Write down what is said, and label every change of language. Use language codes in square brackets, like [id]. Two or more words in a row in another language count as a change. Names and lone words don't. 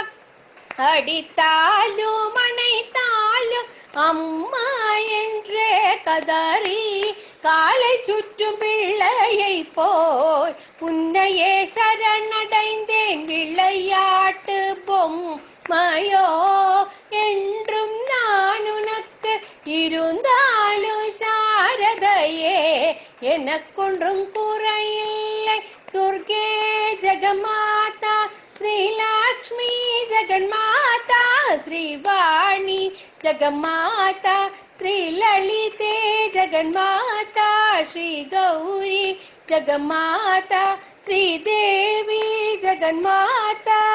[ta] அடித்தாலும் அணைத்தாலும் அம்மா என்றே கதறி காலை சுற்றும் பிள்ளையை போய் உன்னையே சரணடைந்தேன் விளையாட்டு பொம்மையோ என்றும் நான் உனக்கு இருந்தாலும் சாரதையே எனக்கொன்றும் குறையில்லை [sa] दुर्गे जगन्माता श्री लक्ष्मी जगन्माता श्री वाणी जगन्माता श्री ललिते जगन्माता श्री गौरी जगन्माता श्री देवी जगन्माता